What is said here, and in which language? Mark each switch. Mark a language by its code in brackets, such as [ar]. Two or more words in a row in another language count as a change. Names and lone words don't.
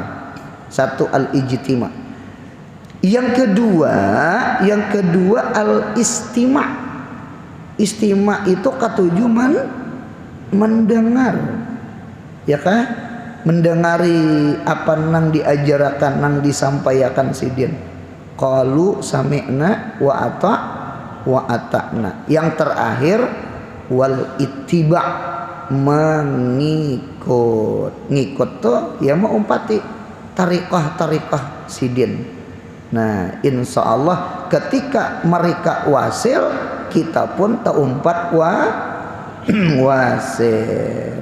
[id] Satu al-ijtima. Yang kedua al-istima. Istima itu ketujuh mendengar, ya kan? [bjn] Mendengari apa nang diajarkan, nang disampaikan sidin. [ar] قالوا سمعنا وأطعنا. [id] Yang terakhir wal ittiba, mengikut. [bjn] Ngikut tuh ya mau umpati tariqah sidin. Nah insya Allah ketika mereka wasil, kita pun taumpat wasil.